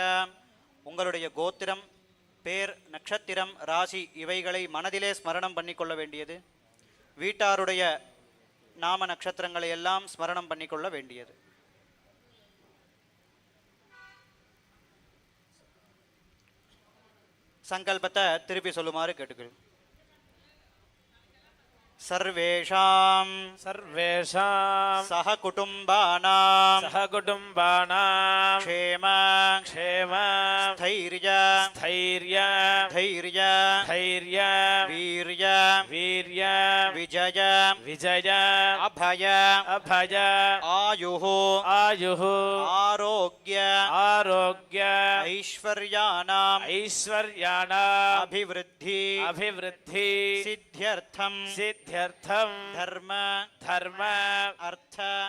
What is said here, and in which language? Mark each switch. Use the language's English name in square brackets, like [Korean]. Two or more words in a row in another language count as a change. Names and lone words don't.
[Tamil] உங்களுடைய கோத்திரம், பேர், நட்சத்திரம், ராசி இவைகளை மனதிலே ஸ்மரணம் பண்ணிக்கொள்ள வேண்டியது. வீட்டாருடைய நாம நட்சத்திரங்களை எல்லாம் ஸ்மரணம் பண்ணிக்கொள்ள வேண்டியது. சங்கல்பத்தை திருப்பி சொல்லுமாறு கேட்டுக்கிறேன். [Sanskrit] सर्वेषां सह कुटुम्बानां क्षेम स्थैर्य वीर्य विजय अभय आयुः आरोग्य ऐश्वर्याणां अभिवृद्धि सिद्ध्यर्थं धर्म अर्थ